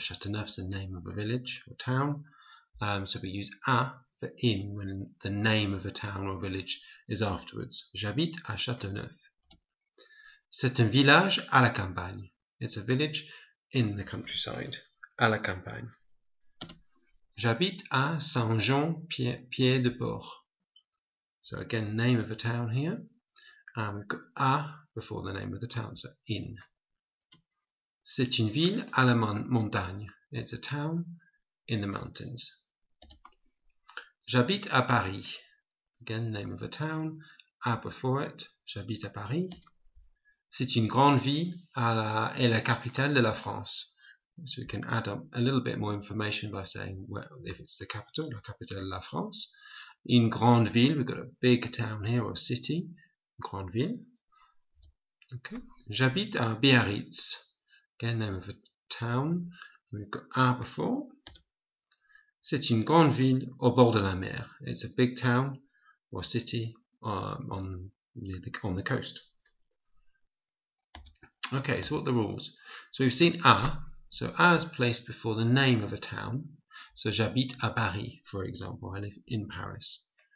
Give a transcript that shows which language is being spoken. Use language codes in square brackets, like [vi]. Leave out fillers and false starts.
[en] Châteauneuf is the name of a village or town. So we use à for in when the name of a town or village is afterwards. [fr] J'habite à Châteauneuf. C'est un village à la campagne. [en] It's a village in the countryside. [fr] À la campagne. J'habite à Saint-Jean-Pied-de-Port. [en] So again, name of a town here. We've got à before the name of the town, so in. [fr] C'est une ville à la montagne. [en] It's a town in the mountains. [fr] J'habite à Paris. [en] Again, name of a town. À before it. [fr] J'habite à Paris. C'est une grande ville et la capitale de la France. [en] So we can add up a little bit more information by saying, well, if it's the capital, [fr] la capitale de la France. Une grande ville, [en] we've got a big town here or city. [fr] Grande ville. Okay. J'habite à Biarritz. [en] Again, name of a town. We've got à before. [fr] C'est une grande ville au bord de la mer. [en] It's a big town or city on the coast. Okay, so what are the rules? So we've seen à. So à is placed before the name of a town. So [fr] j'habite à Paris, [en] for example. I live in Paris.